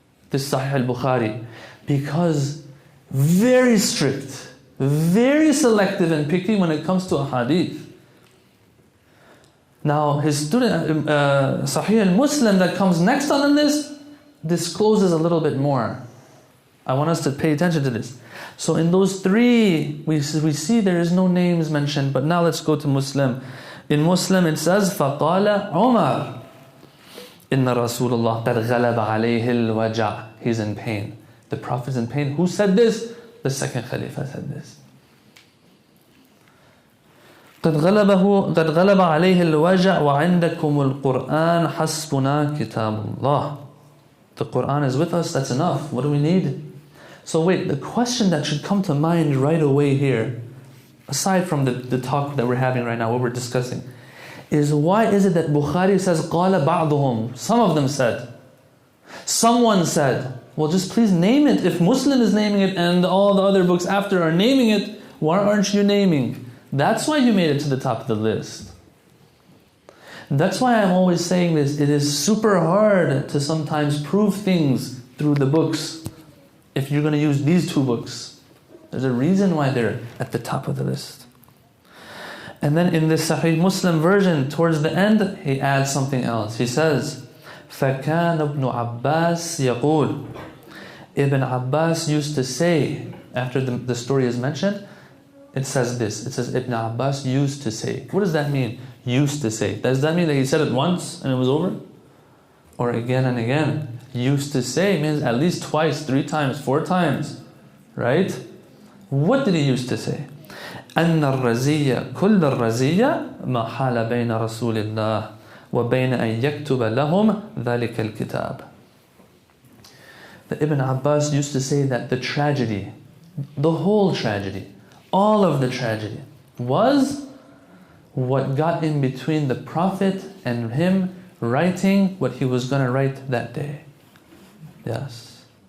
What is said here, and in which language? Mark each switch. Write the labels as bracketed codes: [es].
[en] This Sahih al-Bukhari. Because very strict, very selective and picky when it comes to a hadith. Now his student, Sahih al-Muslim that comes next on the list, discloses a little bit more. I want us to pay attention to this. So in those 3, we see there is no names mentioned. But now let's go to Muslim. In Muslim it says, [ar] فَقَالَ عُمَرْ إِنَّ رَسُولَ اللَّهِ قَدْ غَلَبَ عَلَيْهِ الْوَجَعِ. [en] He's in pain. The Prophet is in pain. Who said this? The second Khalifa said this. [ar] قَدْ غَلَبَ عَلَيْهِ الْوَجَعِ وَعِنْدَكُمُ الْقُرْآنِ حَسْبُنَا كِتَابُ اللَّهِ. [en] The Quran is with us, that's enough. What do we need? So wait, the question that should come to mind right away here, aside from the talk that we're having right now, what we're discussing, is why is it that Bukhari says, [ar] قَالَ بَعْضُهُمْ. [en] Some of them said. Someone said. Well, just please name it. If Muslim is naming it and all the other books after are naming it, why aren't you naming? That's why you made it to the top of the list. That's why I'm always saying this. It is super hard to sometimes prove things through the books. If you're going to use these 2 books, there's a reason why they're at the top of the list. And then in the Sahih Muslim version, towards the end, he adds something else. He says, [ar] فَكَانَ ابْنُ عَبَّاسِ يَقُولُ. [en] Ibn Abbas used to say, after the story is mentioned, it says this. It says, Ibn Abbas used to say. What does that mean? Used to say. Does that mean that he said it once and it was over? Or again and again? Used to say means at least twice, 3 times, 4 times. Right? What did he used to say? [ar] أن الرزية كل الرزية ما حال بين رسول الله وبين أن يكتب لهم ذلك الكتاب. [en] The Ibn Abbas used to say that the tragedy, the whole tragedy, all of the tragedy was what got in between the Prophet and him writing what he was going to write that day. Yes.